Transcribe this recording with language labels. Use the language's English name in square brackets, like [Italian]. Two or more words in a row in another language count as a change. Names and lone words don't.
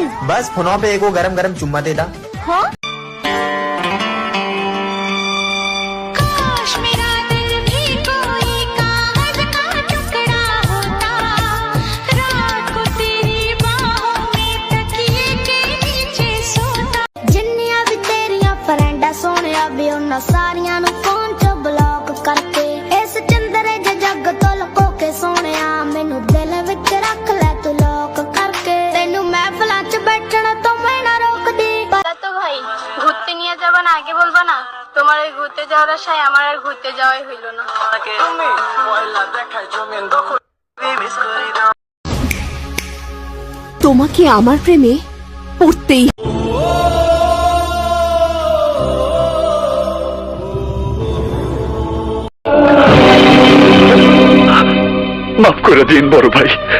[Punjabi] ਬਸ ਫੋਨਾਂ ਪੇ ਇੱਕੋ ਗਰਮ ਗਰਮ ਚੁੰਮਾ ਦੇ ਦਾ। [Hindi] हाँ? काश मेरा दिल भी कोई कागज का टुकड़ा होता, रात को तेरी बाहों में तकिए के नीचे सोता। [Punjabi] ਜਿੰਨੀਆਂ ਵੀ ਤੇਰੀਆਂ ਫਰੈਂਡਾਂ ਸੋਹਣੀਆ ਵੀ ਉਹਨਾਂ ਸਾਰੀਆਂ ਨੂੰ ਫੋਨ ਚੋਂ ਬਲੌਕ ਕਰਕੇ, ਇਸ ਚੰਦਰੇ ਜਿਹੇ ਜੱਗ ਤੋਂ ਲੁਕੋ ਕੇ ਸੋਹਣੀਆ ਮੈਨੂੰ ਦਿਲ ਵਿੱਚ ਰੱਖ ਲੈ ਤੂੰ ਲੌਕ ਕਰਕੇ। ਤੈਨੂੰ ਮਹਿਫ਼ਲਾਂ ਚ ਬੈਠਣ ਤੋਂ ਮੈਂ ਨਾ ਰੋਕਦੀ। [Bangla] তো ভাই ঘুরতে নিয়ে যাবা না আগে বলবা না? তোমার ওই ঘুরতে যাওয়ার আশায় আমার আর ঘুরতে যাওয়াই হইল না। তোমাকে আমার প্রেমে পড়তেই। মাফ করে দিন বড় ভাই।